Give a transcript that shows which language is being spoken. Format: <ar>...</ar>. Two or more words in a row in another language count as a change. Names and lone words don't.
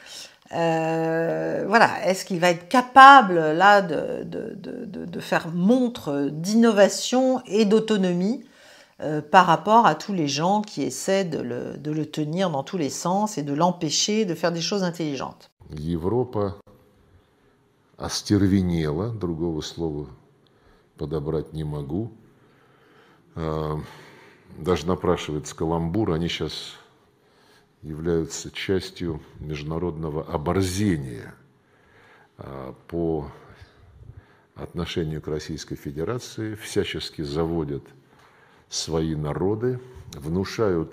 <fr>Voilà. Est-ce qu'il va être capable là de faire montre d'innovation et d'autonomie par rapport à tous les gens qui essaient de le tenir dans tous les sens et de l'empêcher de faire des choses intelligentes.</fr> <ru>Европа остервенела, другого слова подобрать не могу. Даже напрашивается каламбур, они сейчас являются частью международного оборзения по отношению к Российской Федерации, всячески заводят свои народы, внушают</ru>